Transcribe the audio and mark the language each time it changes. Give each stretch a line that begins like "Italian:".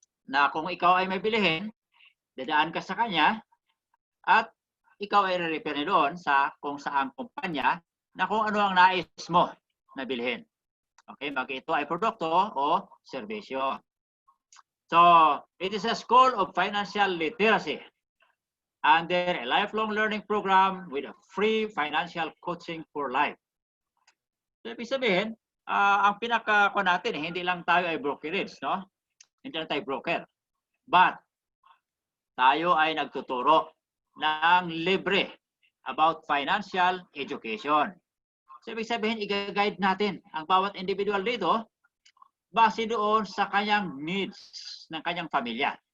Filipino: Na kung ikaw ay may bilihin, dadaan ka sa kanya, at ikaw ay re-refer doon sa kung saang kumpanya na kung ano ang nais mo na bilhin. Okay, mag ito ay produkto o serbisyo.
English: So, it is a school of financial literacy under a lifelong learning program with a free financial coaching for life.
Filipino: So, ibig sabihin, ang pinaka natin, hindi lang tayo ay brokerage, no? Hindi lang tayo broker. But tayo ay nagtuturo ng libre about financial education. So, ibig sabihin, i-guide natin ang bawat individual dito base doon sa kanyang needs ng kanyang pamilya.